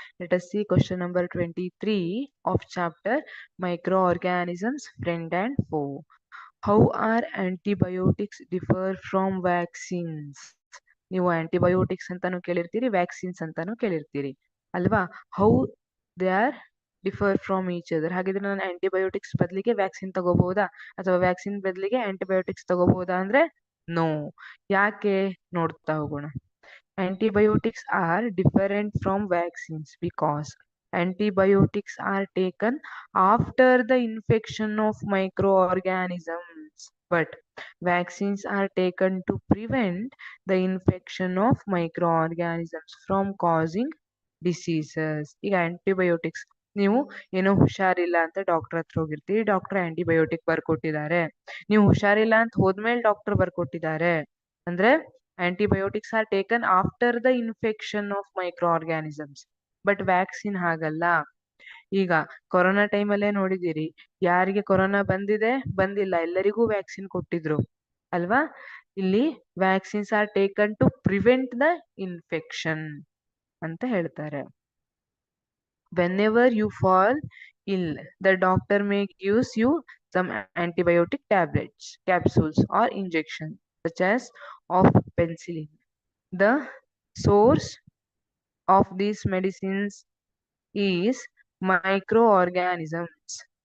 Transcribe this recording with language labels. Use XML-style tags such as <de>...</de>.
<en>Let us see question number 23 of chapter Microorganisms, Friend and Foe. How are antibiotics differ from vaccines?</en> <kn>ನೀವು antibiotics ಅಂತಾನು ಕೇಳಿರ್ತೀರಿ, vaccines ಅಂತಾನು ಕೇಳಿರ್ತೀರಿ ಅಲ್ವಾ?</kn> <en>How they are differ from each other.</en> <kn>ಹಾಗಿದ್ರೆ ನಾನು antibiotics ಬದಲಿಗೆ vaccine ತಗೋಬಹುದಾ ಅಥವಾ vaccine ಬದಲಿಗೆ ಆಂಟಿಬಯೋಟಿಕ್ಸ್ ತಗೋಬಹುದಾ ಅಂದ್ರೆ ನೋ. ಯಾಕೆ ನೋಡ್ತಾ ಹೋಗೋಣ.</kn> <en>Antibiotics are different from vaccines because antibiotics are taken after the infection of microorganisms, but vaccines are taken to prevent the infection of microorganisms from causing diseases.</en> <kn>ಈಗ antibiotics ನೀವು ಏನೋ ಹುಷಾರಿಲ್ಲ ಅಂತ ಡಾಕ್ಟರ್ ಹತ್ರ ಹೋಗಿರ್ತೀರಿ, ಡಾಕ್ಟರ್ ಆಂಟಿಬಯೋಟಿಕ್ ಬರ್ಕೊಟ್ಟಿದ್ದಾರೆ. ನೀವು ಹುಷಾರಿಲ್ಲ ಅಂತ ಹೋದ್ಮೇಲೆ ಡಾಕ್ಟರ್ ಬರ್ಕೊಟ್ಟಿದ್ದಾರೆ ಅಂದ್ರೆ</kn> <en>antibiotics are taken after the infection of microorganisms,</en> <kn>but vaccine ಹಾಗಲ್ಲ. ಈಗ ಕೊರೋನಾ ಟೈಮಲ್ಲೇ ನೋಡಿದಿರಿ, ಯಾರಿಗೆ ಕೊರೋನಾ ಬಂದಿಲ್ಲ ಎಲ್ಲರಿಗೂ ವ್ಯಾಕ್ಸಿನ್ ಕೊಟ್ಟಿದ್ರು ಅಲ್ವಾ? ಇಲ್ಲಿ</kn> <en>vaccines are taken to prevent the infection</en> <kn>ಅಂತ ಹೇಳ್ತಾರೆ.</kn> <en>Whenever you fall ill, the doctor may gives you some antibiotic tablets, capsules or injections such as of penicillin. The source of these medicines is microorganisms.</en>